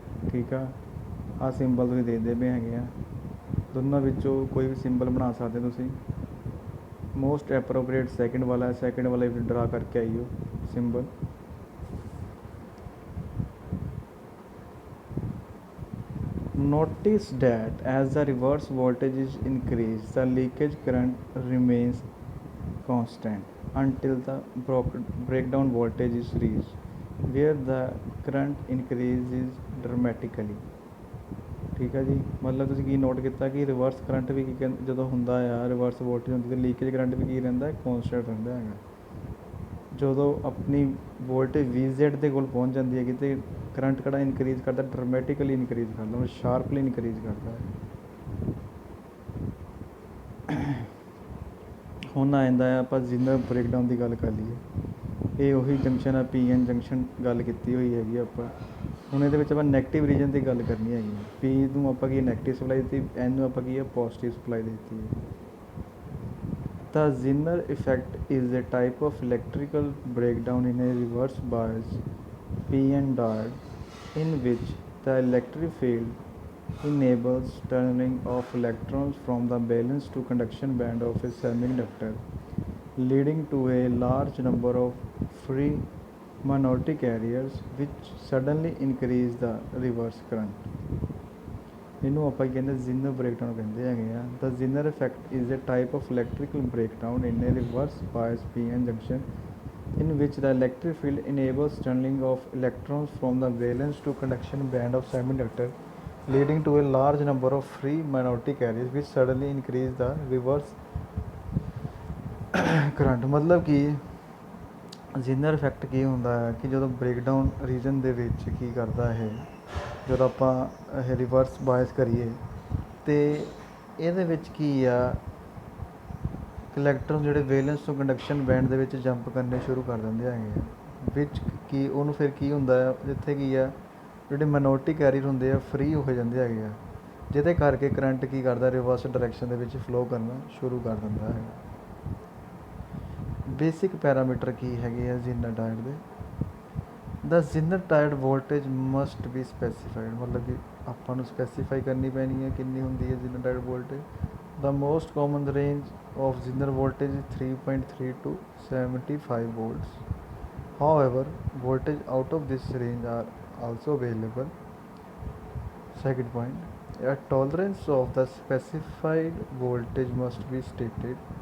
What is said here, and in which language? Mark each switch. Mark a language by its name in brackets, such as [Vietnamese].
[Punjabi] ਠੀਕ ਆ, ਆਹ ਸਿੰਬਲ ਤੁਸੀਂ ਦੇਖਦੇ ਪਏ ਹੈਗੇ ਆ। ਦੋਨਾਂ ਵਿੱਚੋਂ ਕੋਈ ਵੀ ਸਿੰਬਲ ਬਣਾ ਸਕਦੇ ਤੁਸੀਂ। [English] most appropriate [Punjabi] ਸੈਕਿੰਡ ਵਾਲਾ, ਸੈਕਿੰਡ ਵਾਲਾ ਵੀ ਡਰਾ ਕਰਕੇ ਆਈਓ symbol. [English] Notice that as the reverse voltage is increased, the leakage current remains constant until the breakdown voltage is reached, where the current increases dramatically। [Punjabi] ਠੀਕ ਹੈ ਜੀ, ਮਤਲਬ ਤੁਸੀਂ ਕੀ ਨੋਟ ਕੀਤਾ ਕਿ ਰਿਵਰਸ ਕਰੰਟ ਵੀ ਕੀ ਜਦੋਂ ਹੁੰਦਾ ਆ, ਰਿਵਰਸ ਵੋਲਟੇਜ ਹੁੰਦੀ ਤਾਂ ਲੀਕੇਜ ਕਰੰਟ ਵੀ ਕੀ ਰਹਿੰਦਾ, ਕੌਨਸਟੈਂਟ ਰਹਿੰਦਾ ਹੈਗਾ। ਜਦੋਂ ਆਪਣੀ ਵੋਲਟੇਜ VZ ਦੇ ਕੋਲ ਪਹੁੰਚ ਜਾਂਦੀ ਹੈਗੀ ਅਤੇ ਕਰੰਟ ਕਿਹੜਾ ਇਨਕਰੀਜ਼ ਕਰਦਾ, ਡਰਾਮੈਟਿਕਲੀ ਇਨਕਰੀਜ਼ ਕਰਦਾ, ਉਹ ਸ਼ਾਰਪਲੀ ਇਨਕਰੀਜ਼ ਕਰਦਾ ਹੈ। ਹੁਣ ਆ ਜਾਂਦਾ ਹੈ, ਆਪਾਂ ਜ਼ਿਨਰ ਬ੍ਰੇਕਡਾਊਨ ਦੀ ਗੱਲ ਕਰ ਲਈਏ। ਇਹ ਉਹੀ ਜੰਕਸ਼ਨ ਆ, PN ਜੰਕਸ਼ਨ ਗੱਲ ਕੀਤੀ ਹੋਈ ਹੈਗੀ ਆਪਾਂ। ਹੁਣ ਇਹਦੇ ਵਿੱਚ ਆਪਾਂ ਨੈਗੇਟਿਵ ਰੀਜਨ ਦੀ ਗੱਲ ਕਰਨੀ ਹੈਗੀ। P ਨੂੰ ਆਪਾਂ ਕੀ ਨੈਗੇਟਿਵ ਸਪਲਾਈ ਦਿੱਤੀ, N ਨੂੰ ਆਪਾਂ ਕੀ ਹੈ ਪੋਜ਼ੀਟਿਵ ਸਪਲਾਈ ਦਿੱਤੀ ਹੈ। [English] The Zener effect is a type of electrical breakdown in a reverse bias PN diode in which the electric field enables tunneling of electrons from the valence to conduction band of a semiconductor, leading to a large number of free minority carriers which suddenly increase the reverse current। [Punjabi] ਇਹਨੂੰ ਆਪਾਂ ਕਹਿੰਦੇ ਜ਼ਿਨਰ breakdown ਕਹਿੰਦੇ ਹੈਗੇ ਆ। [English] The Zener effect is a type of electrical breakdown in a reverse bias PN junction in which the electric field enables tunneling of electrons from the valence to conduction band of semiconductor, leading to a large number of free minority carriers which suddenly increase the reverse current। [Punjabi] ਮਤਲਬ ਕਿ ਜ਼ਿਨਰ effect ਕੀ ਹੁੰਦਾ ਹੈ ਕਿ ਜਦੋਂ breakdown reason ਦੇ ਵਿੱਚ ਕੀ ਕਰਦਾ ਇਹ, ਜਦੋਂ ਆਪਾਂ ਇਹ ਰਿਵਰਸ ਬਾਇਸ ਕਰੀਏ ਅਤੇ ਇਹਦੇ ਵਿੱਚ ਕੀ ਆ, ਇਲੈਕਟ੍ਰੋਨ ਜਿਹੜੇ ਵੇਲੈਂਸ ਤੋਂ ਕੰਡਕਸ਼ਨ ਬੈਂਡ ਦੇ ਵਿੱਚ ਜੰਪ ਕਰਨੇ ਸ਼ੁਰੂ ਕਰ ਦਿੰਦੇ ਹੈਗੇ ਆ। ਵਿੱਚ ਕੀ ਉਹਨੂੰ ਫਿਰ ਕੀ ਹੁੰਦਾ ਆ, ਜਿੱਥੇ ਕੀ ਆ ਜਿਹੜੇ ਮਾਈਨੋਰਿਟੀ ਕੈਰੀਅਰ ਹੁੰਦੇ ਆ ਫਰੀ ਹੋ ਜਾਂਦੇ ਹੈਗੇ ਆ, ਜਿਹਦੇ ਕਰਕੇ ਕਰੰਟ ਕੀ ਕਰਦਾ ਰਿਵਰਸ ਡਾਇਰੈਕਸ਼ਨ ਦੇ ਵਿੱਚ ਫਲੋ ਕਰਨਾ ਸ਼ੁਰੂ ਕਰ ਦਿੰਦਾ ਹੈਗਾ। ਬੇਸਿਕ ਪੈਰਾਮੀਟਰ ਕੀ ਹੈਗੇ ਆ ਜ਼ਿਨਰ ਡਾਇਡ ਦੇ। [English] the Zener diode voltage must be specified, [Punjabi] ਮਤਲਬ ਕਿ ਆਪਾਂ ਨੂੰ ਸਪੈਸੀਫਾਈ ਕਰਨੀ ਪੈਣੀ ਹੈ ਕਿੰਨੀ ਹੁੰਦੀ ਹੈ ਜ਼ਿਨਰ diode voltage. [English] The most common range of Zener voltage is 3.3 to 75 volts. However, voltage out of this range are also available. Second point, a tolerance of the specified voltage must be stated.